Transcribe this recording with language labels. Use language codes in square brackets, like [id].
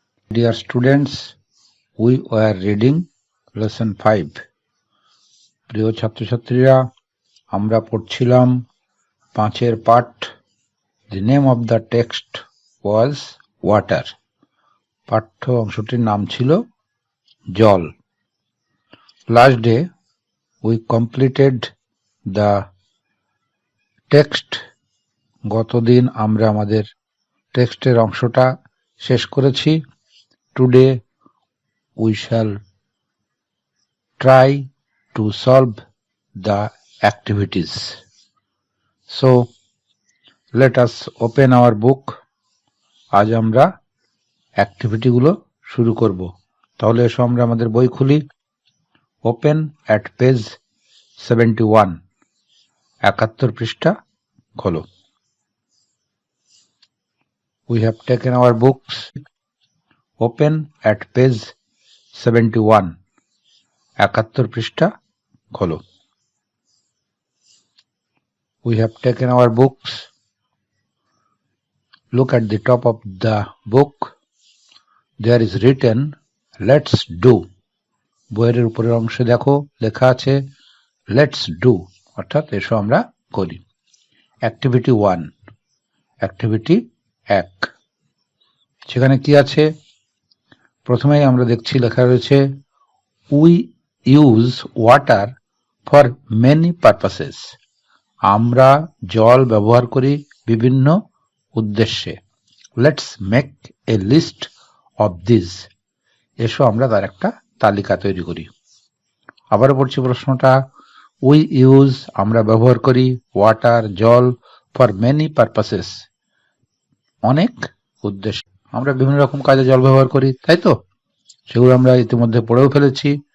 [en] Dear students, we were reading lesson 5. [bn] প্রিয় ছাত্রছাত্রীরা, আমরা পড়ছিলাম 5-এর পাঠ। [en] The name of the text was water. [bn] পাঠ্য অংশটির নাম ছিল জল। [en] Last day we completed the text. [bn] গতদিন আমরা আমাদের টেক্সটের অংশটা শেষ করেছি। [en] Today we shall try to solve the activities. So let us open our book. [bn] আজ আমরা অ্যাক্টিভিটি গুলো শুরু করব। তাহলে এসো আমরা আমাদের বই খুলি। [en] Open at page 71. [bn] 71 পৃষ্ঠা খোলো। [en] We have taken our books. Open at page 71. [bn] 71 পৃষ্ঠা খোলো। [en] We have taken our books. Look at the top of the book. There is written, let's do. [bn] বইয়ের উপরের অংশে দেখো লেখা আছে [en] let's do, [bn] অর্থাৎ এসো আমরা করি। [en] Activity 1. Activity 1. [bn] সেখানে কি আছে? প্রথমেই আমরা দেখছি লেখা রয়েছে [en] we use water for many purposes. [bn] আমরা জল ব্যবহার করি বিভিন্ন উদ্দেশ্যে। [en] Let's make a list of these. [bn] এসো আমরা তার একটা তালিকা তৈরি করি। আবারও পড়ছি প্রশ্নটা, [en] we use [bn] আমরা ব্যবহার করি [en] water [bn] জল [en] for many purposes [bn] অনেক উদ্দেশ্যে। আমরা বিভিন্ন রকম কাজে জল ব্যবহার করি, তাই তো? সেগুলো আমরা ইতিমধ্যে পড়েও ফেলেছি।